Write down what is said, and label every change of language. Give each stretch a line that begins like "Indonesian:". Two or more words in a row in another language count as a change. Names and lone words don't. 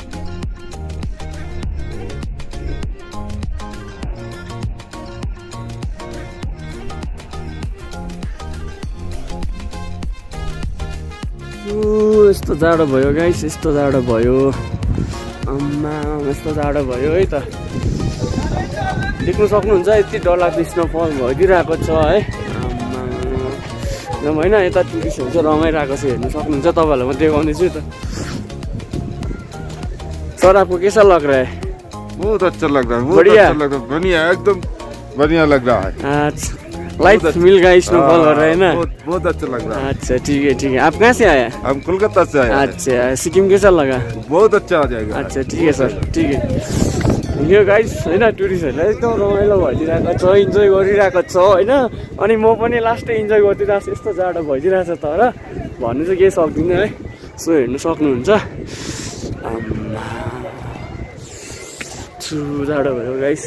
Nepali: यस्तो जाडो भयो गाइस यस्तो जाडो भयो। अम्मा यस्तो जाडो भयो है त। देख्नु सक्नुहुन्छ यति डरलाग्दो स्नोफल भइदिरहेको छ है। आम्मा होइन यता टुरिस्टहरू चाहिँ रमाइरहेको छ हेर्नु सक्नुहुन्छ। तपाईँहरूलाई म देखाउँदैछु त।
Hindi: सर आपको कैसा लग रहा है? बहुत अच्छा लग रहा है। बढ़िया बढ़िया एकदम बढ़िया लग रहा है। अच्छा लाइफ मिल गया स्नोफॉल हो रहा है ना। बहुत अच्छा लग रहा है। अच्छा ठीक है। आप कहाँ से आया? हम कोलकाता से आए। अच्छा सिक्किम कैसा लगा? बहुत अच्छा आ जाएगा। अच्छा ठीक है सर ठीक है।
Nepali: यो गाइस होइन टुरिस्टहरूलाई एकदम रमाइलो भइदिरहेको छ इन्जोय गरिरहेको छ होइन। अनि म पनि लास्टै इन्जोय गरिदिरहेको छु। यस्तो जाडो भइदिरहेको छ तर भन्नु चाहिँ केही सक्दिनँ है। सो हेर्नु सक्नुहुन्छ। जाडो भयो गाइस।